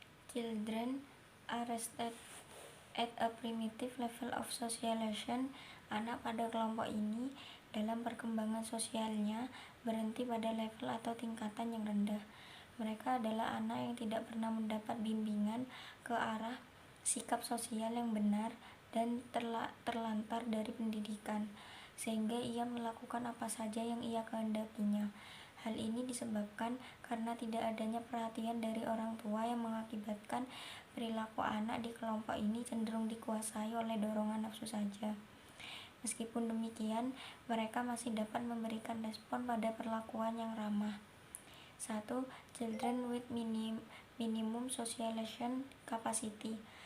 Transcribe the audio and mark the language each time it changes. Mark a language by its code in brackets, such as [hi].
[en] Children are raised at a primitive level of socialization. [id] Anak pada kelompok ini dalam perkembangan sosialnya berhenti pada level atau tingkatan yang rendah. Mereka adalah anak yang tidak pernah mendapat bimbingan ke arah sikap sosial yang benar dan terlantar dari pendidikan, sehingga ia melakukan apa saja yang ia kehendakinya. Hal ini disebabkan karena tidak adanya perhatian dari orang tua yang mengakibatkan perilaku anak di kelompok ini cenderung dikuasai oleh dorongan nafsu saja. Meskipun demikian, mereka masih dapat memberikan respon pada perlakuan yang ramah. 1. [en] Children with minimum socialization capacity.